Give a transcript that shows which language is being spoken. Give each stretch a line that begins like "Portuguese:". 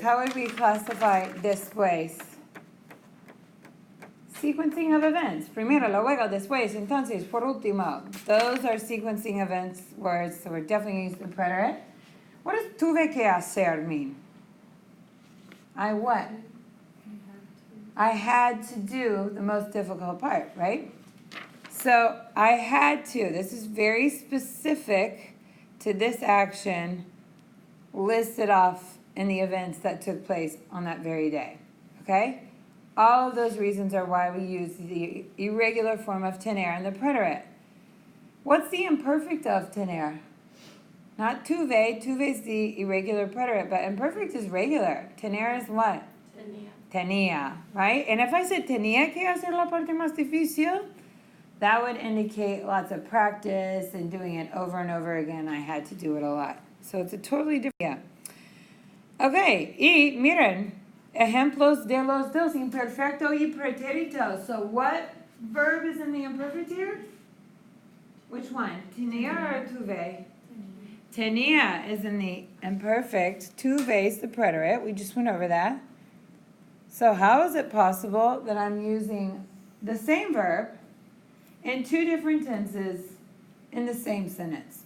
English: How would we classify después? Sequencing of events.
Spanish: Primero, luego, después, entonces, por último.
English: Those are sequencing events words, so we're definitely using the preterite. What does tuve que hacer mean? I what? I had to do the most difficult part, right? So I had to. This is very specific to this action listed off in the events that took place on that very day, okay? All of those reasons are why we use the irregular form of tener in the preterite. What's the imperfect of tener? Not tuve. Tuve is the irregular preterite, but imperfect is regular. Tener is what? Tenía, right? And if I said
Spanish: tenía que hacer la parte más difícil,
English: that would indicate lots of practice and doing it over and over again. I had to do it a lot. So it's a totally different. Yeah.
Spanish: Okay, y miren, ejemplos de los dos, imperfecto y pretérito.
English: So what verb is in the imperfect here? Which one? Tenía or tuve? Tenía is in the imperfect. Tuve is the preterite. We just went over that. So how is it possible that I'm using the same verb in two different tenses in the same sentence?